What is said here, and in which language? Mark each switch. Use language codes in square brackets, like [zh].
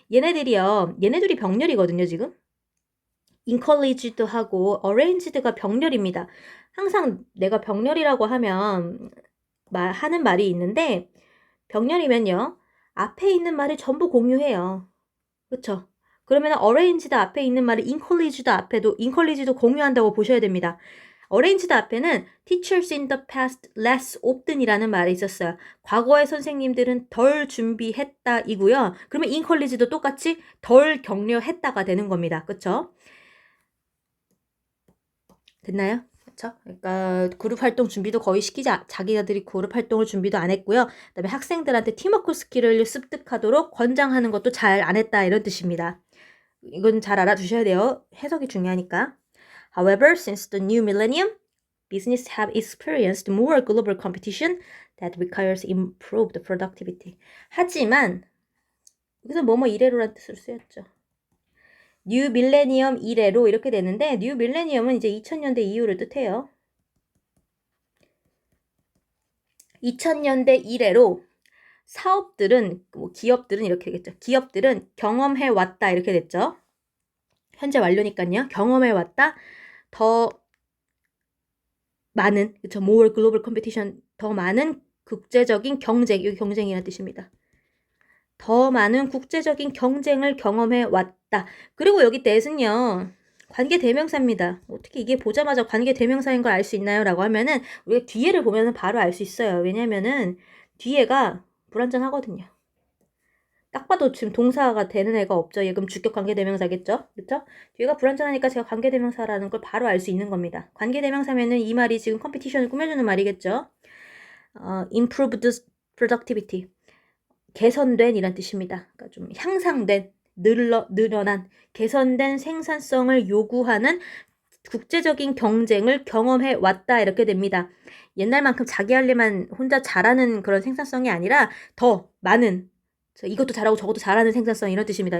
[ko] 얘네들이 병렬이거든요 지금. encouraged 하고 arranged가 병렬입니다. 항상 내가 병렬이라고 하면 하는 말이 있는데 병렬이면요 앞에 있는 말을 전부 공유해요. 그쵸? 그러면 arranged 앞에 있는 말을 encouraged 공유한다고 보셔야 됩니다. arranged 앞에는 [en] teachers in the past less often [ko] 이라는 말이 있었어요. 과거의 선생님들은 덜 준비했다 이고요. 그러면 encouraged도 똑같이 덜 격려했다가 되는 겁니다. 그쵸? 됐나요? 그쵸? 그러니까 그룹 활동 준비도 거의 자기들이 그룹 활동을 준비도 안 했고요. 그다음에 학생들한테 팀워크 스킬을 습득하도록 권장하는 것도 잘 안 했다 이런 뜻입니다. 이건 잘 알아두셔야 돼요. 해석이 중요하니까. [en] However, since the new millennium, business have experienced more global competition that requires improved productivity. [ko] 하지만 여기서 뭐뭐 이래로란 뜻으로 쓰였죠. 뉴 밀레니엄 이래로 이렇게 되는데 뉴 밀레니엄은 이제 2000년대 이후를 뜻해요. 2000년대 이래로 사업들은 기업들은 이렇게 되겠죠. 기업들은 경험해 왔다 이렇게 됐죠. 현재 완료니까요. 경험해 왔다. 더 많은 그쵸 [en] more global competition [ko] 더 많은 국제적인 경쟁 여기 경쟁이라는 뜻입니다. 더 많은 국제적인 경쟁을 경험해 왔다. 그리고 여기 that은요. 관계 대명사입니다. 어떻게 이게 보자마자 관계 대명사인 걸 알 수 있나요? 라고 하면은 우리가 뒤에를 보면 바로 알 수 있어요. 왜냐면은 뒤에가 불완전하거든요. 딱 봐도 지금 동사가 되는 애가 없죠. 얘 그럼 주격 관계 대명사겠죠? 그렇죠? 뒤에가 불완전하니까 제가 관계 대명사라는 걸 바로 알 수 있는 겁니다. 관계 대명사면은 이 말이 지금 컴피티션을 꾸며주는 말이겠죠? [en] improved productivity. [ko] 개선된 이란 뜻입니다. 그러니까 좀 향상된, 늘어난, 개선된 생산성을 요구하는 국제적인 경쟁을 경험해 왔다 이렇게 됩니다. 옛날만큼 자기 할 일만 혼자 잘하는 그런 생산성이 아니라 더 많은 이것도 잘하고 저것도 잘하는 생산성 이런 뜻입니다.